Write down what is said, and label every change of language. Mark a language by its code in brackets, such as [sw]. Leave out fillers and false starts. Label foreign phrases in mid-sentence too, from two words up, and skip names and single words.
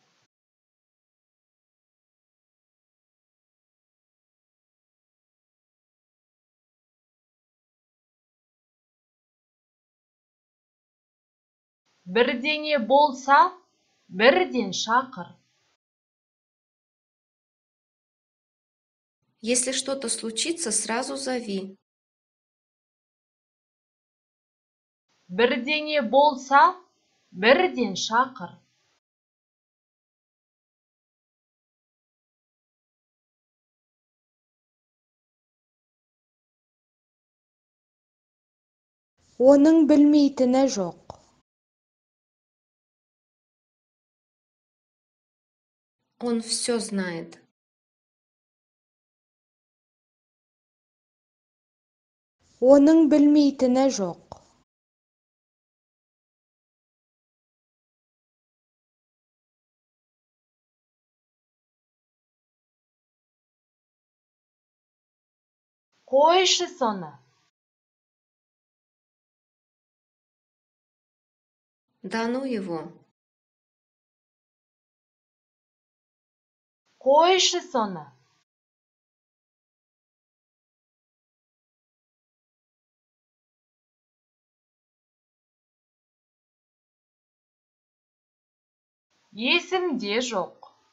[kk] Бірдеңе болса, бірден шақыр. [ru] Если что-то случится, сразу зови. [kk] Бірдеңе болса, бірден шақыр. Оның білмейтіні жоқ. [ru] Он все знает. [kk] Оның білмейтіні жоқ. Қойшы соны. [ru] Да ну его. [kk] Қойшы соны. Есімде жоқ.